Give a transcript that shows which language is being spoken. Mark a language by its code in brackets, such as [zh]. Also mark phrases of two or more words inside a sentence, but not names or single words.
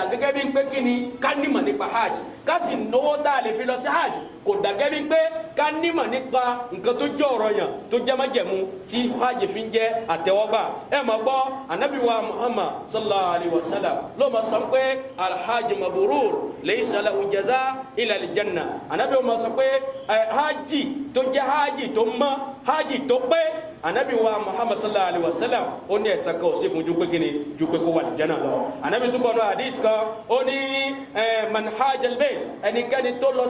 [yo] gẹ́gẹ́ bí pé kí ni ká nímọ̀ nípa hajj ká sì náwó tá a lè fi lọ sí hajj kò dà gẹ́gẹ́ bí pé ká nímọ̀ nípa nǹkan tó jẹ́ ọ̀ranyàn tó jẹ́ májẹ̀mú tí hajj fi ń jẹ́ àtẹ́wọ́gbà ẹ máa gbọ́ Ànábì wa Muhammad [ar] صلى الله عليه وسلم [yo] ló máa sọ pé [ar] الحج المبرور ليس له جزاء إلا الجنة [yo] Ànábì wa máa sọ pé hajj tó jẹ́ hajj tó mọ́ hajj tó pé Ànábì wa Muhammad [ar] صلى الله عليه وسلم [yo] ó ní ẹ̀san kan ó sì fún ju pé kíni ju pé kó wà aljanna lọ Ànábì tún bọ̀ ní hadith kan ó ní [ar] من حج البيت [yo] ẹnikẹ́ni tó lọ